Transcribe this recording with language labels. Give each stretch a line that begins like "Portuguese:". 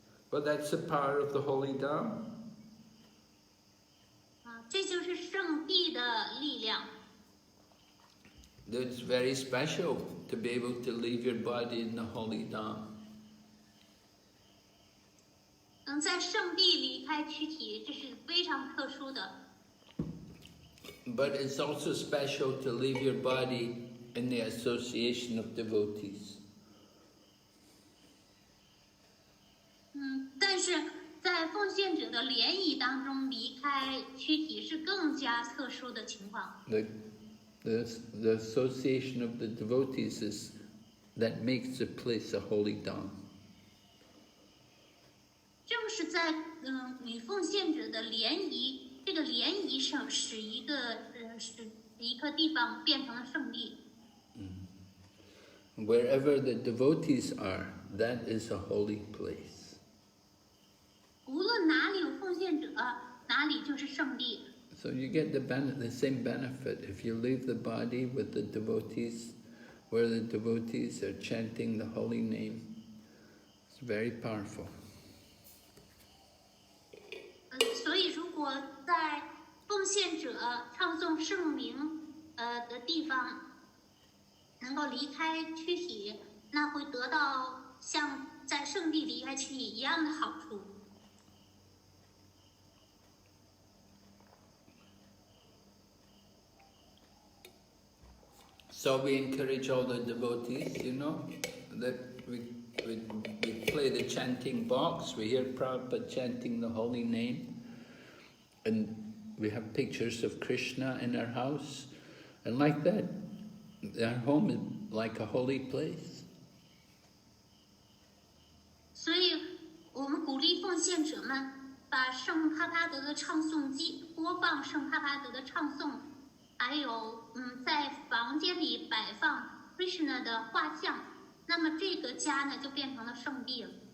English: But that's the power of the holy Dham.
Chinese: 这就是圣地的力量。
English: It's very special to be able to leave your body in the holy Dham.
Chinese: 能在圣地离开躯体，这是非常特殊的。
English: But it's also special to leave your body in the association of devotees.
Chinese: 但是在奉献者的联谊当中离开躯体是更加特殊的情况。
English: The association of the devotees is that makes the place a holy Dham.
Chinese: 正是在与奉献者的联谊，这个联谊上使一个地方变成了圣地。
English: Wherever the devotees are, that is a holy place.
Chinese: 无论哪里有奉献者，哪里就是圣地。
English: So you get the same benefit if you leave the body with the devotees, where the devotees are chanting the holy name. It's very powerful.
Chinese: 所以如果在奉献者唱诵圣名的地方能够离开躯体，那会得到像在圣地离开躯体一样的好处。
English: So we encourage all the devotees, that we play the chanting box, we hear Prabhupada chanting the holy name, and we have pictures of Krishna in our house, and like that, our home is like a holy place.
Chinese: 所以我们鼓励奉献者们把圣帕帕德的唱诵机播放圣帕帕德的唱诵，还有在房间里摆放 Krishna 的画像，那么这个家呢就变成了圣地了。